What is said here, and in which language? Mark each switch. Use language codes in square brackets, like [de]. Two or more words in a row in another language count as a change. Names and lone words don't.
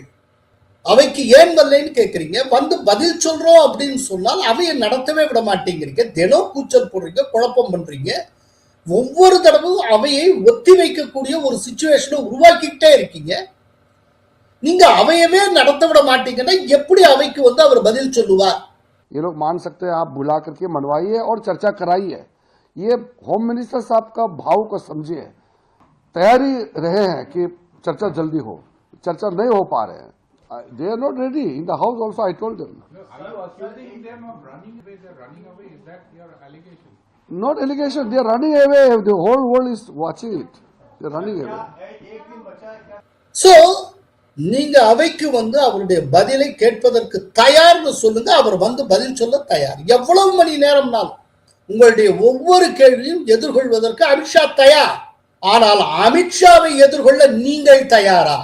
[ta] அவைக்கு ஏன் வரலைன்னு கேட்குறீங்க, வந்து பதில் சொல்றோம் அப்படின்னு சொன்னால் அவையை நடத்தவே விட மாட்டேங்கிறீங்க, தினம் கூச்சல் போடுறீங்க, குழப்பம் பண்றீங்க. ஒவ்வொரு தடவையும் அவையை ஒத்தி வைக்கக்கூடிய ஒரு சிச்சுவேஷனை உருவாக்கிக்கிட்டே இருக்கீங்க. நீங்க அவையவே நடத்த விட மாட்டீங்கன்னா எப்படி அவைக்கு வந்து அவர் பதில் சொல்லுவார்? [hi] ये लोग मान सकते हैं, आप बुला करके मनवाइए और चर्चा कराइए. ये [en] home minister [hi] साहब का भाव को समझिए. तैयारी रहे हैं कि चर्चा जल्दी हो, चर्चा नहीं हो पा रहे हैं. [en] They are not ready in the house also. I told them. Are you accusing them of running away? They're running away. Is that your allegation? Not allegation. They are running away. The whole world is watching it. They are running away. [ta] சோ நீங்க அவைக்கு வந்து அவருடைய பதிலை கேட்பதற்கு தயார்னு சொல்லுங்க, அவர் வந்து பதில் சொல்ல தயார். எவ்வளவு மணி நேரம்னாலும் உங்களுடைய ஒவ்வொரு கேள்வியும் எதிர்கொள்வதற்கு அமித்ஷா தயார். ஆனால் அமித்ஷாவை எதிர்கொள்ள நீங்கள் தயாரா?